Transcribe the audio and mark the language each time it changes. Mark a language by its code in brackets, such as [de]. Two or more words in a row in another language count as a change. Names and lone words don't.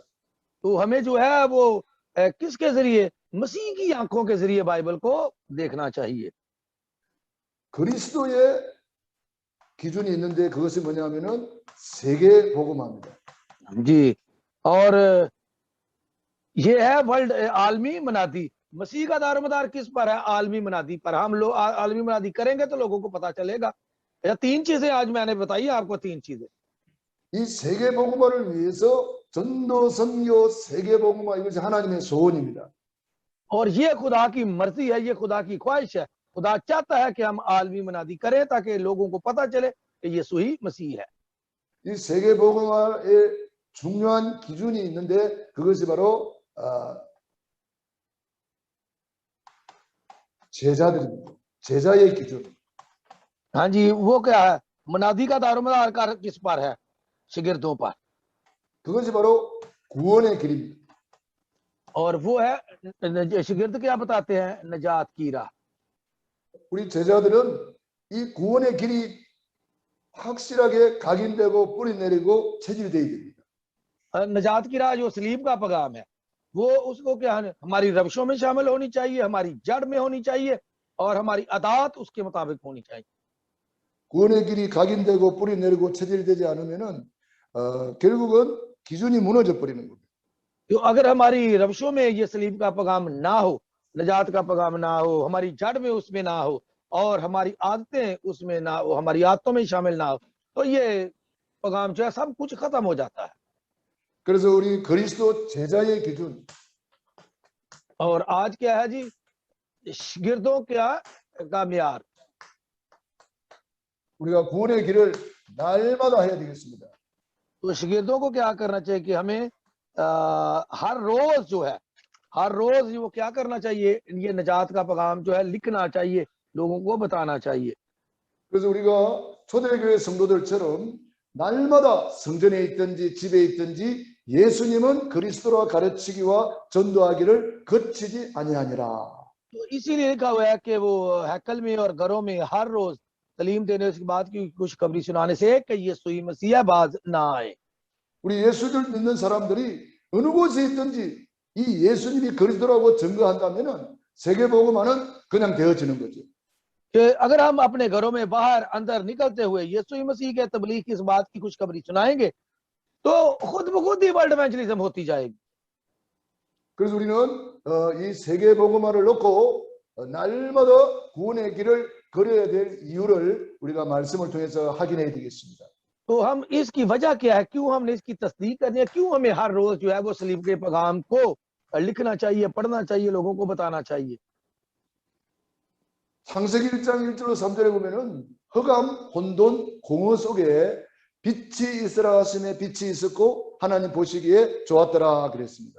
[ur] تو ہمیں جو ہے وہ کس کے ذریعے? مسیح کی آنکھوں کے ذریعے بائبل کو دیکھنا چاہیے. [ko] 그리스도의 기준이 있는데 그것이 뭐냐면은 세계 복음화입니다. [ur] جی، اور یہ ہے ورلڈ عالمی منادی. مسیح کا دارومدار کس پر ہے? عالمی منادی پر. ہم لوگ عالمی منادی کریں گے تو لوگوں کو پتہ چلے گا۔ یا تین چیزیں آج میں نے بتائیں آپ کو، تین چیزیں. [ko] 이 세계 복음화를 위해서 전도 선교 세계 복음화 이것이 하나님의 소원입니다. [ur] اور یہ خدا کی مرضی ہے، یہ خدا کی خواہش ہے. خدا چاہتا ہے کہ ہم عالمی منادی کریں تاکہ لوگوں کو پتہ چلے کہ یسوع ہی مسیح ہے. [ko] 이 세계 복음화의 중요한 기준이 있는데 그것이 바로 제자들입니다. 제자의 기준. [ur] ہاں جی، وہ کیا ہے? منادی کا دارومدار کا کس پر ہے? شاگردوں پر. [ko] 그것이 바로 구원의 길입니다. [ur] اور وہ ہے، شاگرد کیا بتاتے ہیں? نجات کی راہ. [ko] 우리 제자들은 이 구원의 길이 확실하게 각인되고 뿌리 내리고 체질되어야 됩니다. [ur] نجات کی راہ جو صلیب کا پیغام ہے وہ اس کو کیا ہے? ہماری روشوں میں شامل ہونی چاہیے، ہماری جڑ میں ہونی چاہیے اور ہماری عادات اس کے مطابق ہونی چاہیے. [ko] 구원의 길이 각인되고 뿌리 내리고 체질되지 않으면은 결국은 기준이 무너져 버리는 겁니다. [ur] تو اگر ہماری روشوں میں یہ صلیب کا پیغام نہ ہو، نجات کا پیغام نہ ہو، ہماری جڑ میں اس میں نہ ہو اور ہماری عادتیں اس میں نہ ہو، ہماری عادتوں میں شامل نہ ہو، تو یہ پیغام جو ہے سب کچھ ختم ہو جاتا ہے. [ko] 그래서 우리 그리스도 제자의 기준. [ur] اور آج کیا ہے جی؟ شاگردوں کا معیار. [ko] 우리가 구원의 길을 날마다 해야 되겠습니다. [ur] تو شاگردوں کو کیا کرنا چاہیے کہ ہمیں ہر روز جو ہے، ہر روز وہ کیا کرنا چاہیے? یہ نجات کا پیغام جو ہے لکھنا چاہیے، لوگوں کو بتانا چاہیے. [ko] 그래서 우리가 초대교회 성도들처럼 날마다 성전에 있든지 집에 있든지 예수님은 그리스도라 가르치기와 전도하기를 거치지 아니하니라. [ur] تو اسی لیے لکھا ہوا ہے کہ وہ ہیکل میں اور گھروں میں ہر روز تعلیم دینے کے بعد کی خوشخبری سنانے سے کہ یسوع ہی مسیح باز نہ آئے. [ko] 우리 예수를 믿는 사람들이 어느 곳에 있든지 이 예수님이 그리스도라고 증거한다면은 세계복음화는 그냥 되어지는 거죠. [ur] کہ اگر ہم اپنے گھروں میں باہر اندر نکلتے ہوئے یسوع ہی مسیح کے تبلیغ کی اس بات کی خوشخبری سنائیں گے تو خود بخود ہی [en] world evangelism [ur] ہوتی جائے گی. [ko] 그래서 우리는 이 세계복음화를 놓고 날마다 구원의 길을 걸어야 될 이유를 우리가 말씀을 통해서 확인해야 되겠습니다. [ur] تو ہم اس کی وجہ کیا ہے، کیوں ہم نے اس کی تصدیق کرنی ہے، کیوں ہمیں ہر روز جو ہے وہ صلیب کے پیغام کو لکھنا چاہیے، پڑھنا چاہیے، لوگوں کو بتانا چاہیے. [ko] 창세기 1장 1절로 3절에 보면은 흑암, 혼돈, 공허 속에 빛이 있으라 하심에 빛이 있었고 하나님 보시기에 좋았더라 그랬습니다.